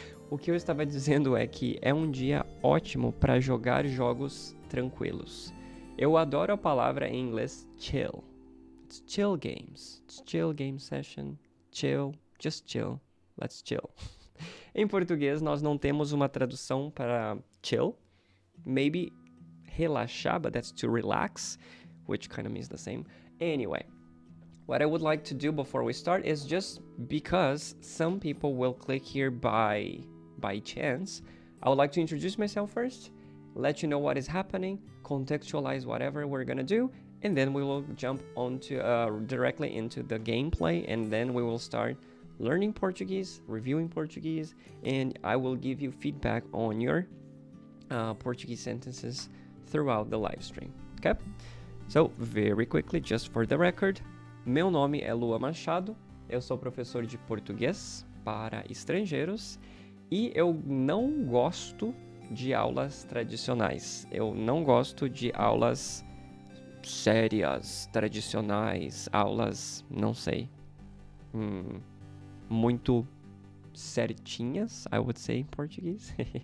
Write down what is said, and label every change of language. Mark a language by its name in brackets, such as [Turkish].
[Portuguese] O que eu estava dizendo é que é um dia ótimo para jogar jogos tranquilos. Eu adoro a palavra em inglês chill. [English] It's chill games. It's chill game session. Chill. Just chill. Let's chill. [Portuguese] Em português, nós não temos uma tradução para chill. [English] Maybe relaxar, but that's to relax, which kind of means the same. Anyway, what I would like to do before we start is, just because some people will click here by chance, I would like to introduce myself first, let you know what is happening, contextualize whatever we're gonna do, and then we will jump onto directly into the gameplay, and then we will start learning Portuguese, reviewing Portuguese, and I will give you feedback on your Portuguese sentences throughout the live stream. Okay? So, very quickly, just for the record, [Portuguese] meu nome é Lua Machado, eu sou professor de português para estrangeiros e eu não gosto de aulas tradicionais. Eu não gosto de aulas sérias, tradicionais, aulas, não sei, muito certinhas, [English] I would say [Portuguese] em português.